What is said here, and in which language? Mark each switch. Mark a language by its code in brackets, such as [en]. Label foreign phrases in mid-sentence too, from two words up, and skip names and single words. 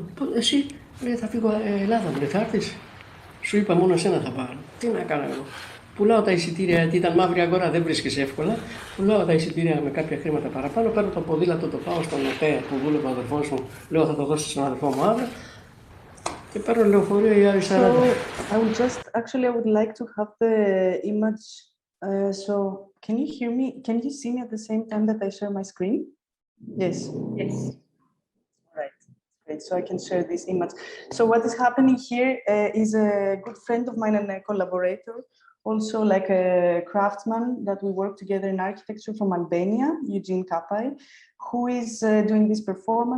[el] Εσύ, λέει, θα φύγω Ελλάδα, μου λέει, θα έρθεις. Σου είπα μόνο εσένα θα πάρω. Τι να κάνω εγώ. Πουλάω τα εισιτήρια, γιατί ήταν μαύρη αγορά, δεν βρίσκεσαι εύκολα. Πουλάω τα εισιτήρια με κάποια χρήματα παραπάνω. Παίρνω το ποδήλατο, το πάω στον ΟΤΕ που δούλευε ο αδερφός μου. Λέω, θα το δώσω στον αδερφό μου αύριο. Και παίρνω λεωφορείο η άλλη 40. [en] Actually, I would like to have the image. So, can you hear me? Can you see me at the same time that I share my screen? Yes. Yes. Right. Great. So I can share this image. So what is happening here is a good friend of mine and a collaborator, also like a craftsman that we work together in architecture from Albania, Eugene Kapai, who is doing this performance.